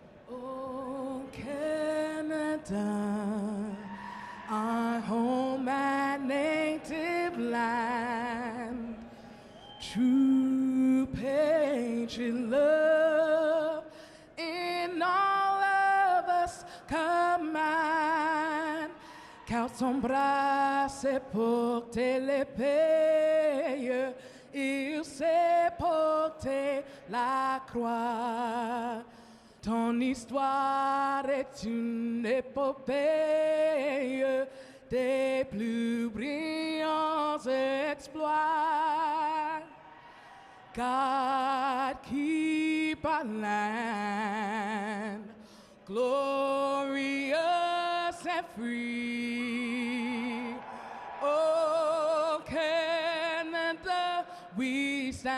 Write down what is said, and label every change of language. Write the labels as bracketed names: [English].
[English] Oh, Canada, our home and native land, true patriot love in all of us command. [French] Car son bras s'est porté l'épée, il s'est porté la croix. Ton histoire est une épopée des plus brillants exploits. [English] God keep our land glorious and free. Oh, Canada, we stand